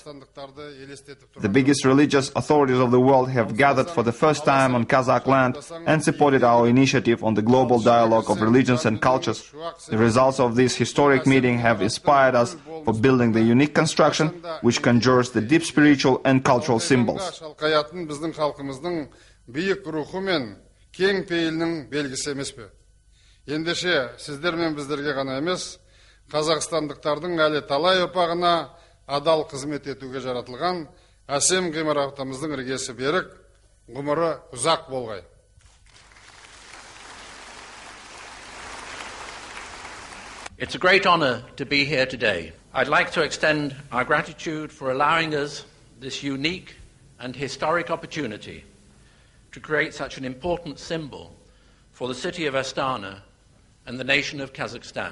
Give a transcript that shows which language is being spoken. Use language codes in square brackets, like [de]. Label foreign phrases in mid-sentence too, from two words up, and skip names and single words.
[en] The biggest religious authorities of the world have gathered for the first time on Kazakh land and supported our initiative on the global dialogue of religions and cultures. The results of this historic meeting have inspired us for building the unique construction which conjures the deep spiritual and cultural symbols. [kk] Ендеше, сіздер мен біздерге ғана емес, қазақстандықтардың әлі талай ұрпағына адал қызмет етуге жаратылған әсем ғимаратымыздың іргесі берік, ғұмыры ұзақ болғай. [en] It's a great honor to be here today. I'd like to extend our gratitude for allowing us this unique and historic opportunity to create such an important symbol for the city of Astana and the nation of Kazakhstan.